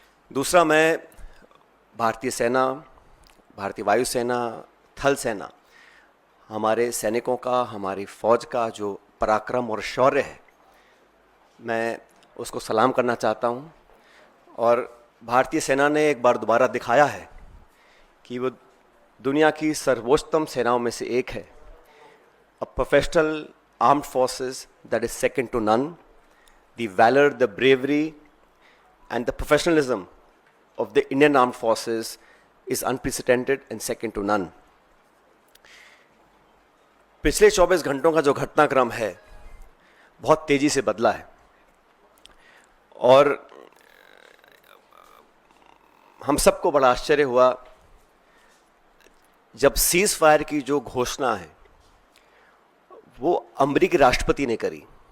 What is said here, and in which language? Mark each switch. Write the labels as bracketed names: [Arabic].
[Hindi] दूसरा, मैं भारतीय सेना, भारतीय वायुसेना, थल सेना, हमारे सैनिकों का, हमारी फौज का जो पराक्रम और शौर्य है, मैं उसको सलाम करना चाहता हूँ। और भारतीय सेना ने एक बार दोबारा दिखाया है कि वो दुनिया की सर्वोच्चतम सेनाओं में से एक है। [English] A professional armed forces that is second to none. The valour, the bravery and the professionalism of the Indian Armed Forces is unprecedented and second to none. [Hindi] पिछले 24 घंटों का जो घटनाक्रम है बहुत तेजी से बदला है और हम सबको बड़ा आश्चर्य हुआ जब सीज फायर की जो घोषणा है वो अमेरिकी राष्ट्रपति ने करी।